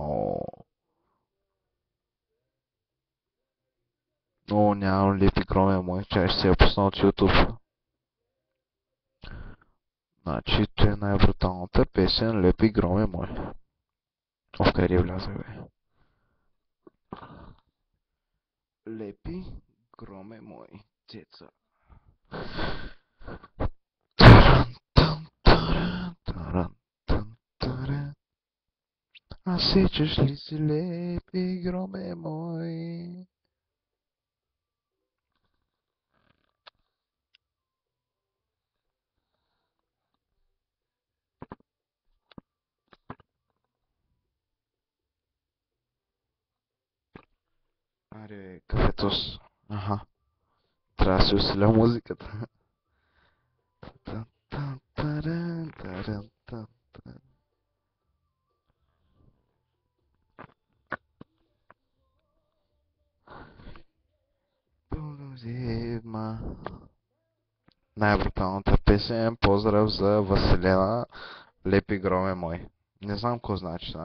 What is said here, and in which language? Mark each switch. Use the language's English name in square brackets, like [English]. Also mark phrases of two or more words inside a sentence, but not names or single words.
[Bulgarian] Нямам Лепи громе мой, чай ще се я пусна от YouTube. Значи, това е най-бруталната песен Лепи громе мой. Къде вляза, бе? Лепи громе мой, деца. Таран, тан, таран, таран, тан, таран. А сечеш ли си, Лепи громе мой? Аре, кафетос. Аха, трябва да се усиля музиката. Тан, тан, таран, таран, тан, таран. Зима. Най-бруталната песен. Поздрав за Василена. Лепи громе мой. Не знам какво значи, нали?